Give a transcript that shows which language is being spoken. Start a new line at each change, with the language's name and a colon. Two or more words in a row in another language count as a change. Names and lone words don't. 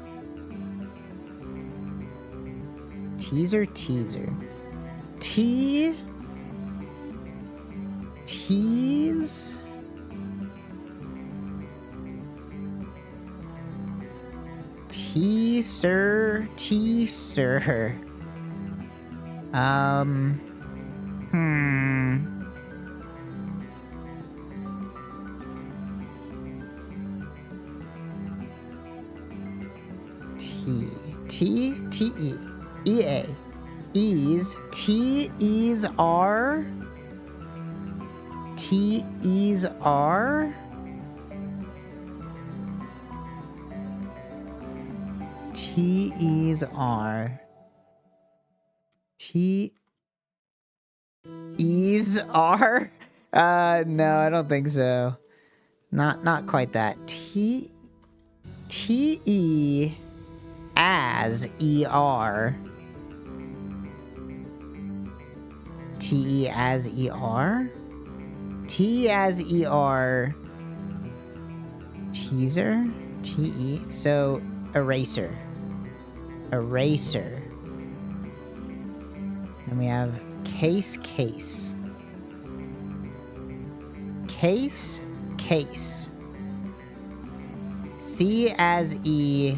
English: Teaser. Teaser. T. Tease. Teaser. Teaser. T-E. E-A. Ease. T-ease R. T-ease R. T-ease R. T-ease R? No, I don't think so. Not quite that. T-E as E-R. T-E as E-R? T as E-R. Teaser? T-E. So, eraser. Eraser. Then we have case. Case. C as E.